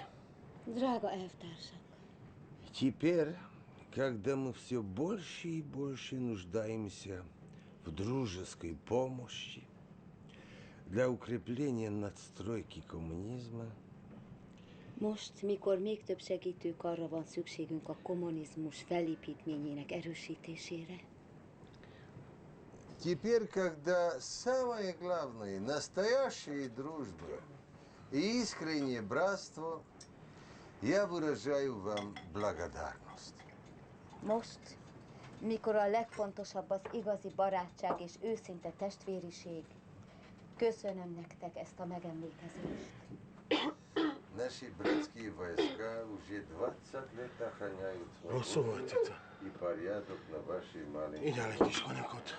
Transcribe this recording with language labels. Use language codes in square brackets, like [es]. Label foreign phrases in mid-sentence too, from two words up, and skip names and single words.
[hu] Драго elvtársak. [ru] теперь, когда мы все больше и больше нуждаемся в дружеской помощи для укрепления надстройки коммунизма, [hu] Most, mikor még több segítőkarra van szükségünk a kommunizmus felépítményének erősítésére. [ru] Теперь, когда самое главное, настоящая дружба и искреннее братство, я выражаю вам благодарность. [hu] Most, mikor a legfontosabb az igazi barátság és őszinte testvériség, köszönöm nektek ezt a megemlékezést. [ru] Наши братские войска уже 20 лет охраняют [hu] Rosszul volt itt. [ru] и порядок на вашей маленькой... [hu] Igyál egy kis konyakot.